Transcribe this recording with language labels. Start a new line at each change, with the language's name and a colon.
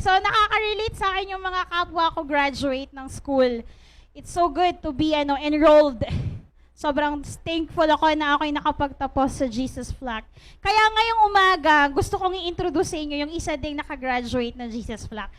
Filipino: So, nakaka-relate sa akin yung mga kapwa ko graduate ng school.
English: It's so good to be enrolled.
Filipino: Sobrang thankful ako na ako'y nakapagtapos sa Jesus Flock. Kaya ngayong umaga, gusto kong i-introduce sa inyo yung isa ding nakagraduate ng Jesus Flock.